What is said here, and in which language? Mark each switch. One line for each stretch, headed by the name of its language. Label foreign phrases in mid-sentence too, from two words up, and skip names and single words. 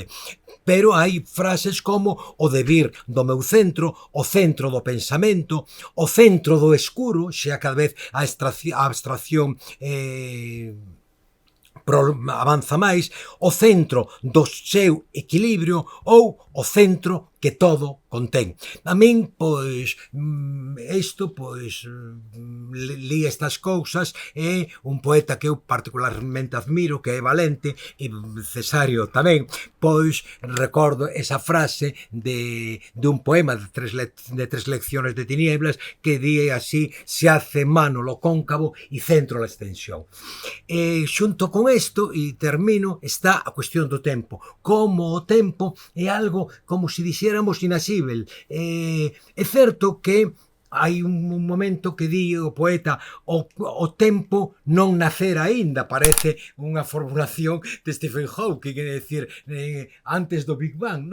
Galician: Pero hai frases como o debir do meu centro, o centro do pensamento, o centro do escuro, xa cada vez a abstracción avanza máis, o centro do seu equilibrio ou o centro que todo contén. A min, pois, isto, pois, li estas cousas, é un poeta que eu particularmente admiro, que é Valente, e Cesario tamén, pois, recordo esa frase de un poema de 3 lecciones de tinieblas, que di así:
Spanish: se hace mano lo cóncavo e centro la extensión.
Galician: Xunto con isto, e termino, está a cuestión do tempo. Como o tempo é algo, como se dixéramos, inasível. É certo que hai un momento que di o poeta: o tempo non nacer aínda, parece unha formulación de Stephen Hawking, é dicir, antes do Big Bang, non?